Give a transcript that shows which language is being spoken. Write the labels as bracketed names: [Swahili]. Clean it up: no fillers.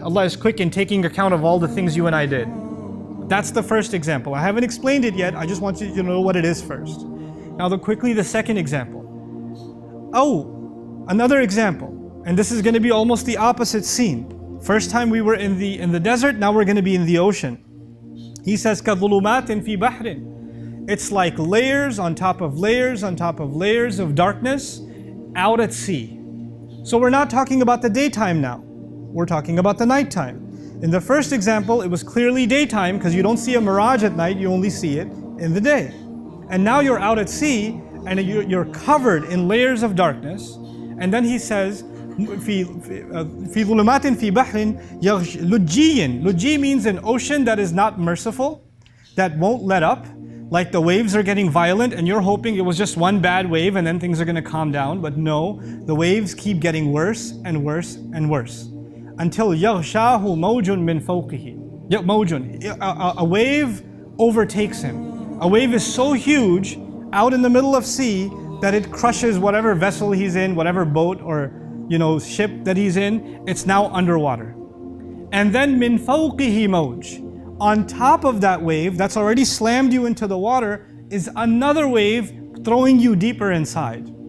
[English] Allah is quick in taking account of all the things you and I did. That's the first example. I haven't explained it yet. I just want you to know what it is first. Now quickly the second example. Oh, another example. And this is going to be almost the opposite scene. First time we were in the desert, now we're going to be in the ocean. [Arabic] He says كَظُلُمَاتٍ فِي بَحْرٍ. [English] It's like layers on top of layers on top of layers of darkness out at sea. So we're not talking about the daytime now. We're talking about the nighttime. In the first example, it was clearly daytime because you don't see a mirage at night, you only see it in the day. And now you're out at sea and you're covered in layers of darkness. [Arabic] And then he says, في ظلمات في بحر لجي. [English] Lujji means an ocean that is not merciful, that won't let up. Like the waves are getting violent and you're hoping it was just one bad wave and then things are going to calm down. But no, the waves keep getting worse and worse and worse. [Arabic] Until يَغْشَاهُ مَوْجٌ مِّن فَوْقِهِ. مَوْجٌ. [English] A wave overtakes him. A wave is so huge out in the middle of sea that it crushes whatever vessel he's in, whatever boat or ship that he's in. It's now underwater. And then [Arabic] min fawqihi mawj. [English] On top of that wave that's already slammed you into the water is another wave throwing you deeper inside.